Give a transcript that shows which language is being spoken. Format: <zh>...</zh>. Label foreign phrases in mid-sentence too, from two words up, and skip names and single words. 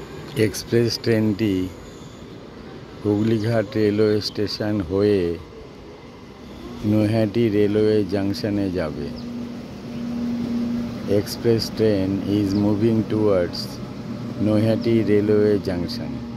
<en>express trainটি</en> <bn>हुगलीघाट</bn> <en>railway station</en> <bn>होए नৈহাটি</bn> <en>railway junctionে</en> <bn>जाबे।</bn> <en>express train is moving towards नৈহাটি रेलवे जंक्शन।</en>